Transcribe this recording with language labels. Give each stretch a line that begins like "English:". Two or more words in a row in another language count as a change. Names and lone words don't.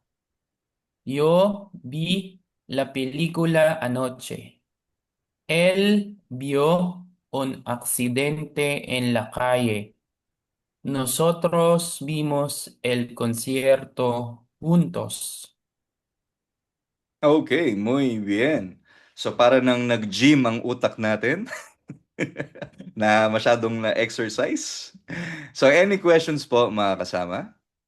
Spanish: Yo vi la película anoche. Él vio un accidente en la calle. Nosotros vimos el concierto juntos. Okay, muy bien.
Filipino: So para nang nag-gym ang utak natin na masyadong na-exercise. So
English: any questions
Filipino: po mga kasama?